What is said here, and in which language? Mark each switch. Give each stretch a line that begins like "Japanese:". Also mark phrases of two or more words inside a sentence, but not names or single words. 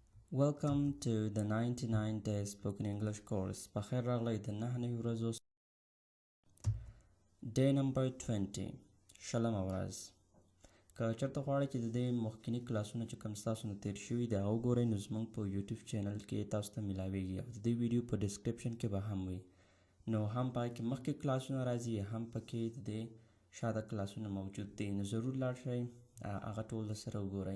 English: Welcome to the 99 Days Spoken English course.
Pashto: بخیر راغلی د 9 ورځو
English: Day number 20
Pashto: شلمه ورځ. که چېرته غواړئ چې د دې مخکیني کلاسونه چې کوم ستاسو نه تېر شوي دي هغه وګورئ نو زموږ په یوټیوب چینل کې تاسو ته میلاویږي او د دې ویډیو په ډسکرپشن کې به هم وي نو هم پای کې مخکې کلاسونه راځي هم پکې د دې شاده کلاسونه موجود دي نو ضرور لاړ شئ هغه ټول سره وګورئ.